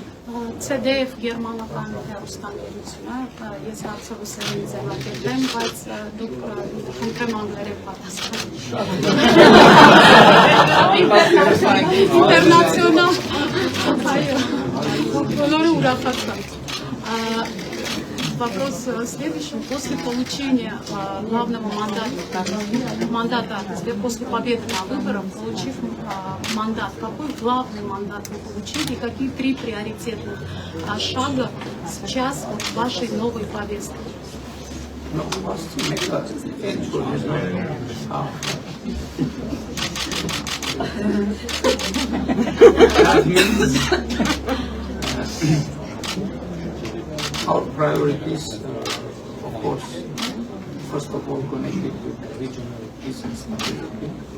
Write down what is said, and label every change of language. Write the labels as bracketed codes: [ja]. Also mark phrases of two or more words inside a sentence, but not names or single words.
[hy] CDF գերմանական հեռուստաընկերությունը, ես հարցովս եմ ձևակերպեմ, բայց դուք խնդրեմ անգլերեն պատասխան։ Ինտերնացիոնալ, այո, բոլորը ուրախացան։ [ru] Вопрос следующий. После получения главного мандата, после победы на выборах, получив мандат, какой главный мандат вы получили и какие 3 приоритетных шага сейчас в вашей новой повестке? [en] Our priorities, of course, first of all, connected with regional peace and stability.